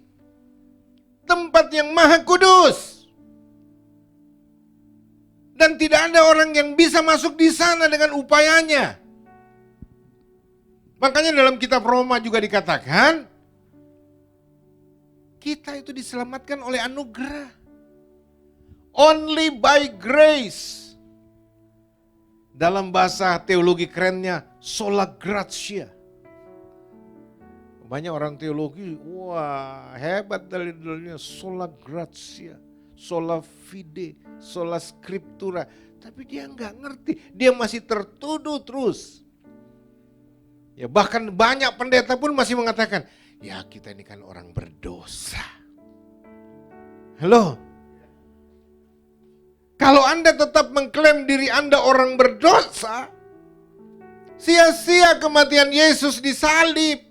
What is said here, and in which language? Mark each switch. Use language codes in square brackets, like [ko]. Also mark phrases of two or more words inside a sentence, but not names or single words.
[id] Tempat yang maha kudus. Dan tidak ada orang yang bisa masuk di sana dengan upayanya. Makanya dalam kitab Roma juga dikatakan, kita itu diselamatkan oleh anugerah. [en] Only by grace. [id] Dalam bahasa teologi kerennya, [la] sola gratia. [id] Banyak orang teologi, wah hebat dalil-dalilnya, [la] sola gratia, sola fide, sola scriptura. [id] Tapi dia nggak ngerti, dia masih tertuduh terus. Ya bahkan banyak pendeta pun masih mengatakan, ya kita ini kan orang berdosa. Halo? Kalau Anda tetap mengklaim diri Anda orang berdosa, sia-sia kematian Yesus di salib.